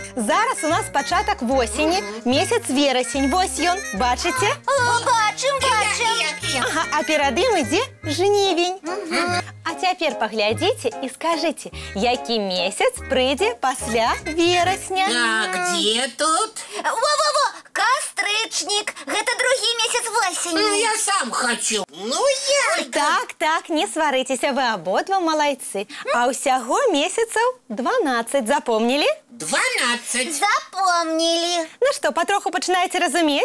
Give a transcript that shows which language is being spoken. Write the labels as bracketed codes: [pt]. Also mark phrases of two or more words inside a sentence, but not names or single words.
[be] Зараз у нас пачатак восені, месяц верасень. Вось ён, бачыце? Бачым. Ага, а перад ім ідзе жнівень. А цяпер паглядзіце і скажыце, які месяц прыйдзе пасля верасня. [ru] А где тут? [be] Во-во-во, кастрычнік. Гэта другі месяц восені. [ru] Ну, я сам хочу. Ну, я... [be] Так, не сварыцеся, вы абодва малайцы. А ўсяго месяцаў 12, запомнілі? 12. Запомнілі. Ну што, патроху пачынаеце разумець?